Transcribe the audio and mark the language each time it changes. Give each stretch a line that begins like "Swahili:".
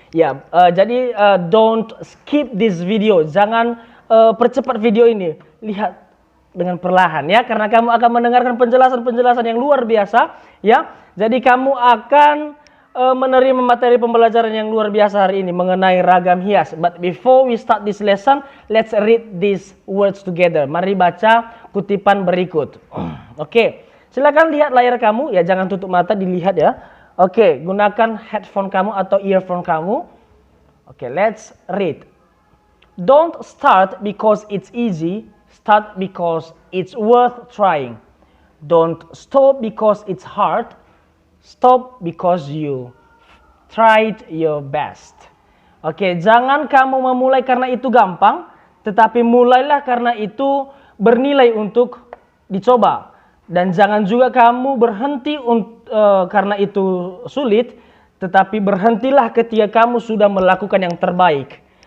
English: Ya, jadi don't skip this video.
Indonesian: Jangan percepat video ini. Lihat dengan perlahan ya, karena kamu akan mendengarkan penjelasan-penjelasan yang luar biasa, ya. Jadi kamu akan menerima materi pembelajaran yang luar biasa hari ini mengenai ragam hias.
English: But before we start this lesson, let's read these words together.
Indonesian: Mari baca kutipan berikut. Oke, silakan lihat layar kamu ya, jangan tutup mata, dilihat ya. Oke, gunakan headphone kamu atau earphone kamu.
English: Oke, let's read. Don't start because it's easy, start because it's worth trying. Don't stop because it's hard, stop because you tried your best.
Indonesian: Oke, jangan kamu memulai karena itu gampang, tetapi mulailah karena itu bernilai untuk dicoba. Dan jangan juga kamu berhenti karena itu sulit, tetapi berhentilah ketika kamu sudah melakukan yang terbaik.